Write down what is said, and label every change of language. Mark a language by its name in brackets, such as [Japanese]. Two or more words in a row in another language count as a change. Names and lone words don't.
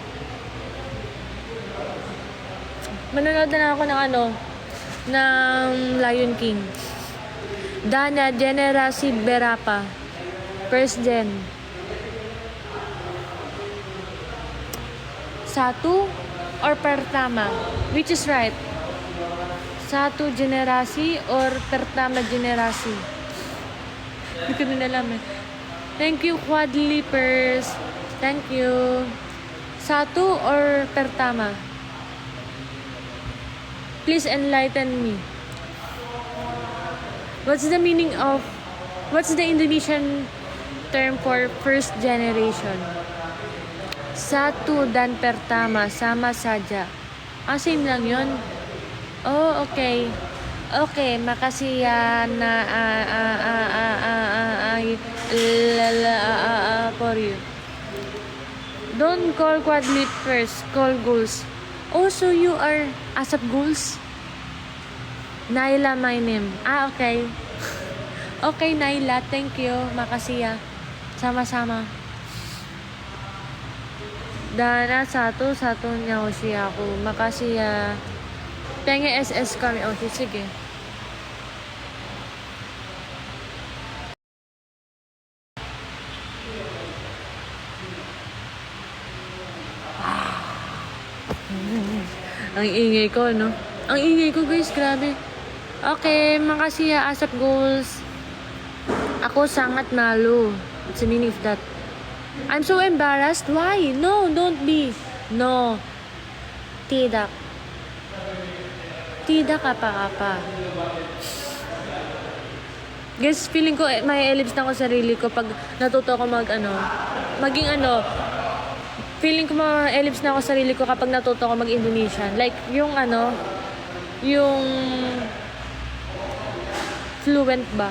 [Filipino] Manonood na ako ng Lion King. [Indonesian] Dana Generasi Berapa. [English] First gen. Satu or pertama? Which is right? [Indonesian] Satu generasi or pertama generasi? [Filipino] Hindi ko din alam eh. [English] Thank you, [Filipino] Quadlipers. [English] Thank you. Satu or Pertama? Please enlighten me. What's the Indonesian term for first generation? [Indonesian] Satu dan Pertama, sama saja. [Filipino] Same lang yun. [English] Oh, okay. [Indonesian] Okay, makasih ya na [English] for you. Don't call Quadlit first, call Goals. Oh, so you are Asap Goals? Naila my name. Okay. Okay, Naila, thank you. [Indonesian] Makasih ya. Sama-sama. Dana, satu-satunya Oshi ako. Makasih ya. Pengen SS kami. [Filipino] Oshi, sige. Ang ingay ko, no? Ang ingay ko, guys. Grabe. [Indonesian] Okay, makasih ya, Asap Goals. Ako sangat malu. [English] What's the meaning of that? I'm so embarrassed. Why? No, don't be. No. [Indonesian] Tidak. Tidak apa-apa. [Filipino] Guys, feeling ko may ellipse na ako sa sarili ko pag natuto ko feeling ko ma-ellipse na ako sa sarili ko kapag natuto ko mag-Indonesian. Like, yung fluent ba?